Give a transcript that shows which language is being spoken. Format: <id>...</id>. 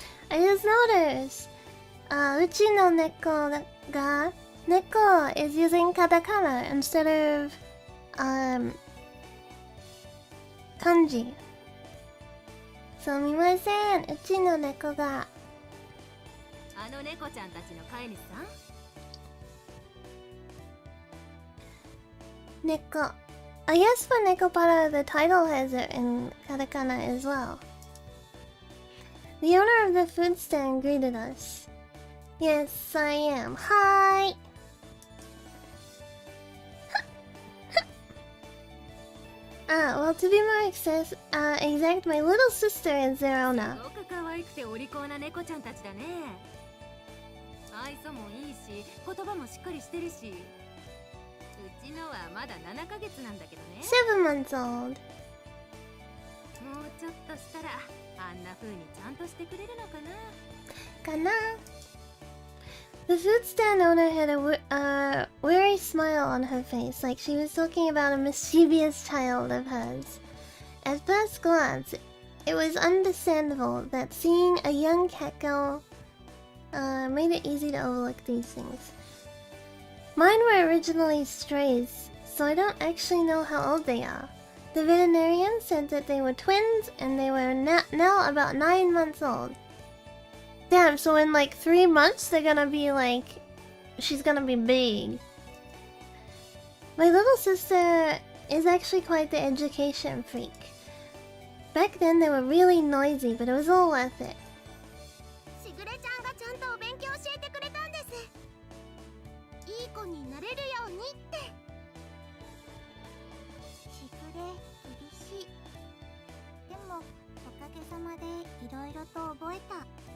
<en>I just noticed. Uchi no neko ga neko is using katakana instead of kanji.</en> <ja>すみません、うちの猫が。あの猫ちゃんたちの飼い主さん。</ja> <en>Neko. I guess for Nekopara, the title has it in katakana as well. The owner of the food stand greeted us. Yes, I am. Hi! Well, to be more exact, my little sister is their owner.</en> <ja>すごく可愛くてお利口な猫ちゃんたちだね。愛想もいいし、言葉もしっかりしてるし。うちのはまだ7ヶ月なんだけどね。</ja> <en>7 months old.</en> <ja>もうちょっとしたらあんな風にちゃんとしてくれるのかな。かな?</ja> <en>The food stand owner had a weary smile on her face, like she was talking about a mischievous child of hers. At first glance, it was understandable that seeing a young cat girl made it easy to overlook these things. Mine were originally strays, so I don't actually know how old they are. The veterinarian said that they were twins and they were now about 9 months old. Damn, so in like 3 months they're gonna be like... she's gonna be big. My little sister is actually quite the education freak. Back then they were really noisy, but it was all worth it.</en> <ja>しぐれちゃんがちゃんとお勉強教えてくれたんです。いい子になれるようにって。しぐれ、厳しい。でもおかげさまでいろいろと覚えた。</ja>